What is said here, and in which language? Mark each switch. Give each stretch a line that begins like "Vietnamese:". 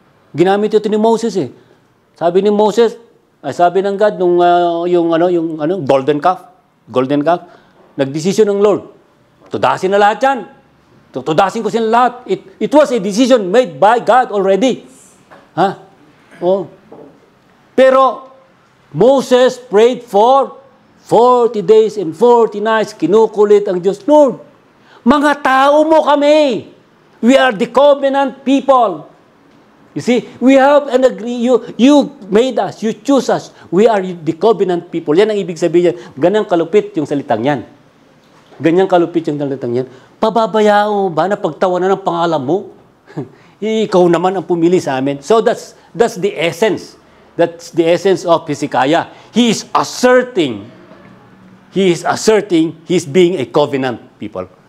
Filipino: Ginamit ito ni Moses eh. Sabi ni Moses, sabi ng God nung yung golden calf, nagdesisyon ng Lord. Tudasin na lahat 'yan. Tudasin ko sila lahat.
English: It was a decision made by God already. Pero Moses prayed for 40 days and 40 nights.
Filipino: Kinukulit ang Diyos, Lord, mga tao mo kami.
English: We are the covenant people. You see, we have an agree. You made us. You choose us. We are the covenant people.
Filipino: Yan ang ibig sabihin. Ganang kalupit yung salitang yan. Ganyang kalupit yung salitang yan. Pababayaan mo ba na pagtawanan ng pangalan mo? Ikaw naman ang pumili sa amin.
English: So that's the essence. That's the essence of Hezekiah. He is asserting he's being a covenant people.